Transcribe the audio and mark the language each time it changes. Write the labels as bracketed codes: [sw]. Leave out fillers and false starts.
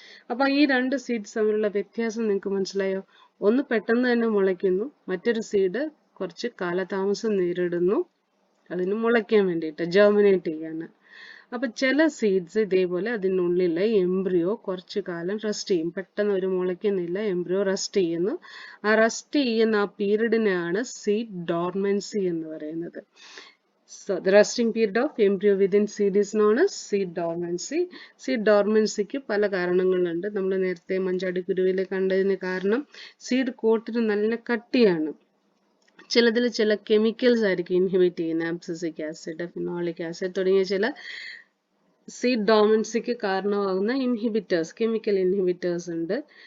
[ml] അപ്പൊ ഈ 2 സീഡ്സ് തമ്മിലുള്ള വ്യത്യാസം നിങ്ങൾക്ക് മനസ്സിലായോ? ഒന്ന് പെട്ടെന്ന് തന്നെ മുളയ്ക്കുന്നു, മറ്റൊരു സീഡ് കുറച്ച് കാലതാമസം നേരിടുന്നു അതിന് മുളയ്ക്കാൻ വേണ്ടിയിട്ട്, ജെർമിനേറ്റ് ചെയ്യാന്. അപ്പൊ ചില സീഡ്സ് ഇതേപോലെ അതിനുള്ളിലെ എംബ്രിയോ കുറച്ചു കാലം റെസ്റ്റ് ചെയ്യും. പെട്ടെന്ന് ഒരു മുളയ്ക്കുന്നില്ല, എംബ്രിയോ റെസ്റ്റ് ചെയ്യുന്നു. ആ റെസ്റ്റ് ചെയ്യുന്ന ആ പീരീഡിനെയാണ് സീഡ് ഡോർമൻസി എന്ന് പറയുന്നത്. [en] So the resting period of embryo within seed is known as seed dormancy. [ml] Seed dormancyക്ക് പല കാരണങ്ങളുണ്ട്. നമ്മൾ നേരത്തെ മഞ്ചാടിക്കുരുവിൽ കണ്ടതിന് കാരണം സീഡ് കോട്ടിന് നല്ല കട്ടിയാണ്. ചിലതിൽ ചില കെമിക്കൽസ് ആയിരിക്കും ഇൻഹിബിറ്റ് ചെയ്യുന്നത്. ആബ്സിസിക് ആസിഡ്, ഫിനോളിക് ആസിഡ് തുടങ്ങിയ ചില സീഡ് ഡോമൻസിക്ക് കാരണമാകുന്ന ഇൻഹിബിറ്റേഴ്സ്, കെമിക്കൽ ഇൻഹിബിറ്റേഴ്സ് ഉണ്ട്.